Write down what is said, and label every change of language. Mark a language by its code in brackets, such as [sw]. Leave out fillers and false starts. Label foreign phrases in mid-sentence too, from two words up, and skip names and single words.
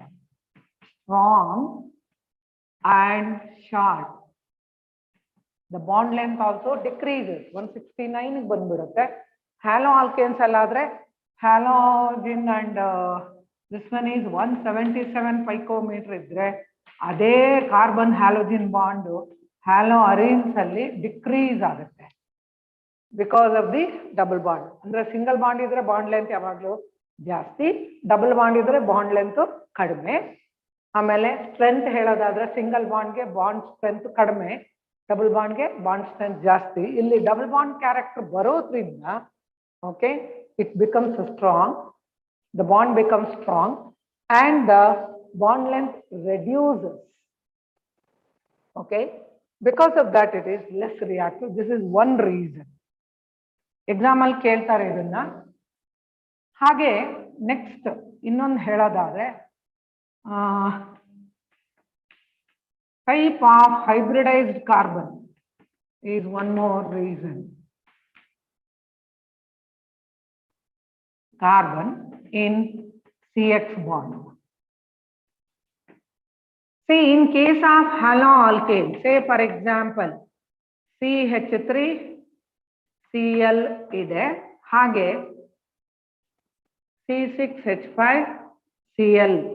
[en] Strong and short. The bond length also decreases. 169 ಬಂದ್ಬಿಡುತ್ತೆ. Haloalkanes alladre halogen and this one is 177 picometer [kn] ಇದ್ರೆ ಅದೇ [en] ಕಾರ್ಬನ್ halogen bond haloarenes [kn] ಅಲ್ಲಿ ಡಿಕ್ರೀಸ್ ಆಗುತ್ತೆ [en] because of the double bond. [kn] ಅಂದ್ರೆ [en] single bond [kn] ಇದ್ರೆ [en] bond length [kn] ಯಾವಾಗಲೂ ಜಾಸ್ತಿ, [en] double bond [kn] ಇದ್ರೆ [en] bond length [kn] ಕಡಿಮೆ. ಆಮೇಲೆ ಸ್ಟ್ರೆಂತ್ ಹೇಳೋದಾದ್ರೆ [en] single bond-ge bond strength [kn] ಕಡಿಮೆ, [en] double bond-ge bond strength [kn] ಜಾಸ್ತಿ. ಇಲ್ಲಿ ಡಬಲ್ ಬಾಂಡ್ ಕ್ಯಾರೆಕ್ಟರ್ ಬರೋದ್ರಿಂದ [en] okay it becomes strong, the bond becomes strong and the bond length reduces. okay, because of that it is less reactive. this is one reason. [kn] ಎಕ್ಸಾಮ್ ಅಲ್ಲಿ ಕೇಳ್ತಾರೆ ಇದನ್ನ. ಹಾಗೆ ನೆಕ್ಸ್ಟ್ ಇನ್ನೊಂದು ಹೇಳೋದಾದ್ರೆ [en] type of hybridized carbon is one more reason. Carbon in CX bond. See, in case of haloalkane, say for example CH3 Cl ide, hage C6H5 Cl.